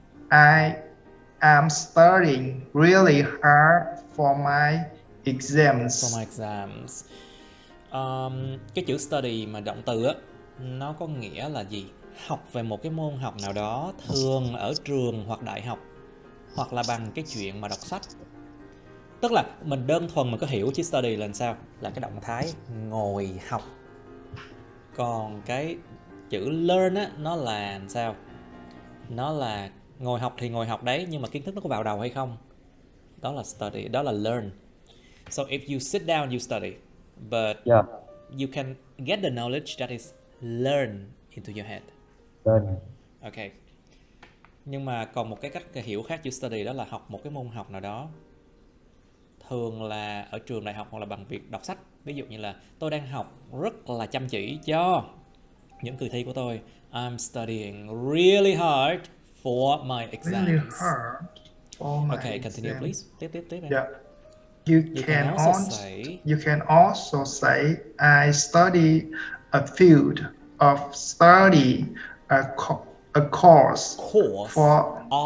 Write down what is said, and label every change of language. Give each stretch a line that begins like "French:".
English: I am studying really hard for my exams.
Vietnamese: Cái chữ study mà động từ á, nó có nghĩa là gì? Học về một cái môn học nào đó, thường ở trường hoặc đại học, hoặc là bằng cái chuyện mà đọc sách. Tức là mình đơn thuần mình có hiểu chữ study là sao? Là cái động thái ngồi học. Còn cái chữ learn á, nó là sao? Nó là ngồi học thì ngồi học đấy, nhưng mà kiến thức nó có vào đầu hay không? Đó là study, đó là learn.
English: So if you sit down, you study, but you can get the knowledge that is learned into your head. Okay.
Vietnamese: Nhưng mà còn một cái cách hiểu khác chữ study, đó là học một cái môn học nào đó, thường là ở trường đại học hoặc là bằng việc đọc sách. Ví dụ như là tôi đang học rất là chăm chỉ cho những kỳ thi của tôi.
English: I'm studying really hard for my exams. Really hard for my Okay, continue exam.
Vietnamese: please. Tiếp em.
English: Yeah. You can also say I study a field of study a course for